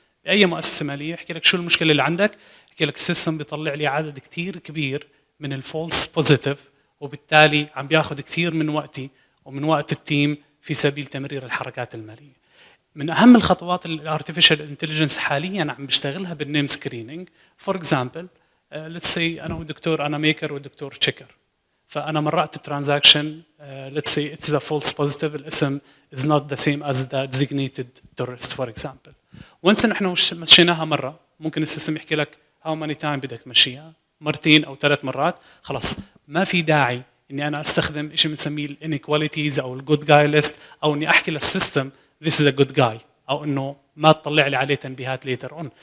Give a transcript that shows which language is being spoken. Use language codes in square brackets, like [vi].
[ar] باي مؤسسه ماليه يحكي لك شو المشكله اللي عندك، يحكي لك السيستم بيطلع لي عدد كثير كبير من الفولس بوزيتيف، وبالتالي عم بياخذ كثير من وقتي ومن وقت التيم في سبيل تمرير الحركات الماليه. من اهم الخطوات الارتفيشال انتليجنس حاليا عم بشتغلها بالنيم سكرينينج. فور اكزامبل ليتس سي انا والدكتور، انا ميكر والدكتور تشيكر، فانا مرقت الترانزاكشن [en] let's say it's a false positive، [ar] الاسم [en] is not the same as the designated tourist for example. [ar] وانس نحن مشيناها مره، ممكن السيستم يحكي لك [en] how many time [ar] بدك تمشيها، مرتين او 3 مرات، خلاص ما في داعي اني انا استخدم شيء بنسميه inequalities او الجود جاي ليست، او اني احكي للسيستم [en] this is a good guy، [ar] او انه ما تطلع لي عليه تنبيهات [en] later on.